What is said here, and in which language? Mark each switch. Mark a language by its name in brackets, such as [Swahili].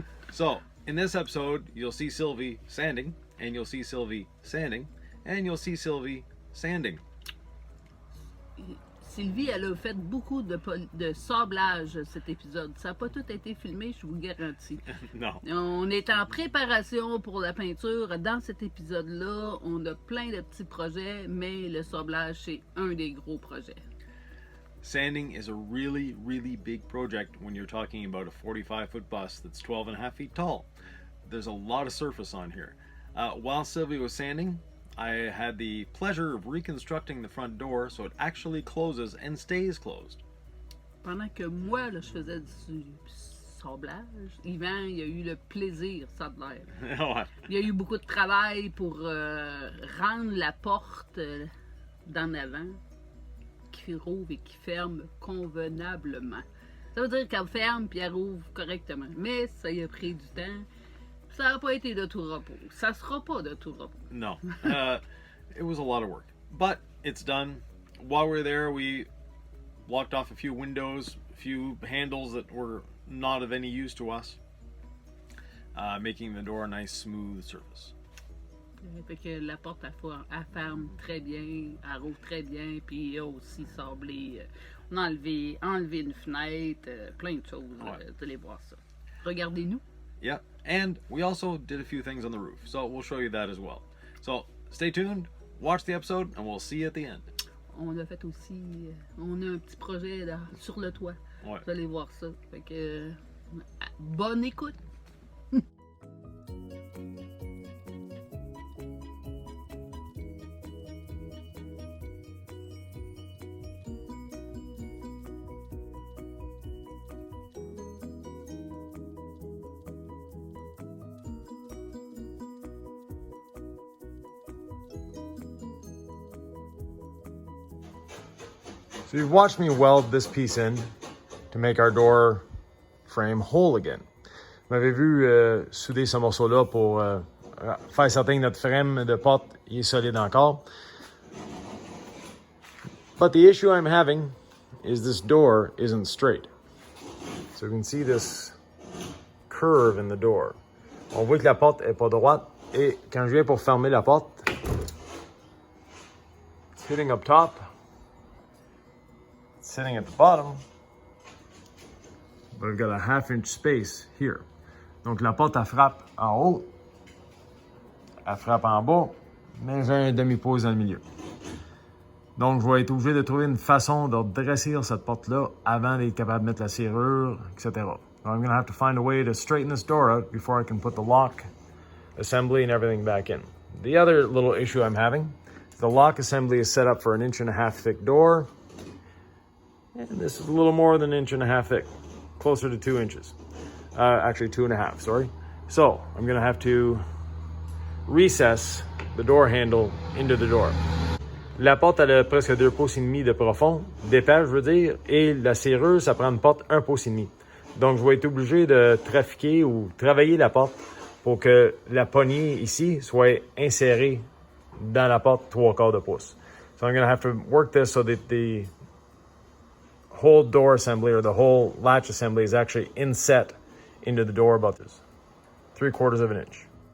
[English] So, in this episode, you'll see Sylvie sanding, and you'll see Sylvie sanding, and you'll see Sylvie sanding. [French] Sylvie, elle a fait beaucoup de sablage cet épisode. Ça n'a pas tout été filmé, je vous le garantis. Non. On est en préparation pour la peinture. Dans cet épisode-là, on a plein de petits projets, mais le sablage, c'est un des gros projets. [English] Sanding is a really, really big project when you're talking about a 45-foot bus that's 12 and a half feet tall. There's a lot of surface on here. While Sylvie was sanding, I had the pleasure of reconstructing the front door so it actually closes and stays closed. [French] Pendant que moi, là, je faisais du sablage, Yvan, il a eu le plaisir, ça de l'air. Ouais. Il y a eu beaucoup de travail pour rendre la porte d'en avant qui rouvre et qui ferme convenablement. Ça veut dire qu'elle ferme puis elle rouvre correctement. Mais ça y a pris du temps. Ça n'a pas été de tout repos. Ça sera pas de tout repos. [English] No. It was a lot of work. But it's done. While we were there, we blocked off a few windows, a few handles that were not of any use to us, making the door a nice, smooth surface. [French] Fait que la porte, elle ferme très bien, elle rouvre très bien, puis il y a aussi sablé, on a enlevé une fenêtre, plein de choses. Ouais. Vous allez voir ça. Regardez-nous. [English] Yeah, and we also did a few things on the roof, so we'll show you that as well. So stay tuned, watch the episode, and we'll see you at the end. [French] On a fait aussi, on a un petit projet là, sur le toit. Ouais. Vous allez voir ça. Fait que, bonne écoute. [English] So you've watched me weld this piece in to make our door frame whole again. [French] Vous m'avez vu souder ce morceau-là pour faire certain que notre frame de porte est solide encore. [English] But the issue I'm having is this door isn't straight. So you can see this curve in the door. [French] On voit que la porte est pas droite et quand je viens pour fermer la porte, [English] it's hitting up top. Sitting at the bottom, but I've got a half-inch space here. [French] Donc la porte, elle frappe en haut, elle frappe en bas, mais j'ai un demi-pouce dans le milieu. Donc je vais être obligé de trouver une façon de redresser cette porte-là avant d'être capable de mettre la serrure, etc. [English] So I'm going to have to find a way to straighten this door out before I can put the lock assembly and everything back in. The other little issue I'm having, the lock assembly is set up for 1.5 inch thick door. And this is a little more than 1.5 inch thick, closer to 2 inches. Actually 2.5, sorry. So I'm gonna have to recess the door handle into the door. [French] La porte, elle a presque 2 pouces et demi de profond, d'épaisseur, je veux dire, et la serrure, ça prend une porte 1 pouce et demi. Donc je vais être obligé de trafiquer ou travailler la porte pour que la poignée ici soit insérée dans la porte 3/4 de pouce. [English] So I'm gonna have to work this so that the whole door assembly or the whole latch assembly is actually inset into the door about this 3/4 of an inch.